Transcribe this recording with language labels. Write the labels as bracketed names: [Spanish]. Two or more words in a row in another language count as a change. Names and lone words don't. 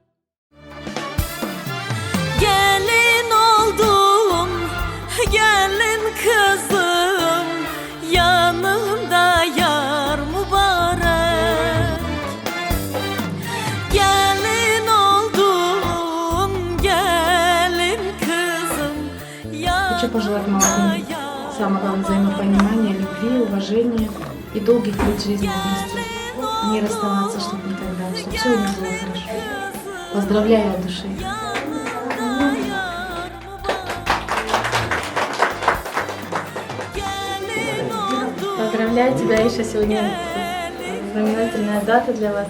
[Turkish] Gelin oldum, gelin kızım, yanımda yar mübarek. Gelin oldum, gelin kızım, [Russian] Хочу пожелать [Turkish] yanımda [Russian] молодым [Turkish] yar. [Russian] самое главное взаимопонимания, любви, уважения и долгих лет жизни вместе. Не расставаться, чтобы никогда, чтобы все у них было хорошо. Поздравляю от души. Поздравляю тебя, Иша, сегодня знаменательная дата для вас.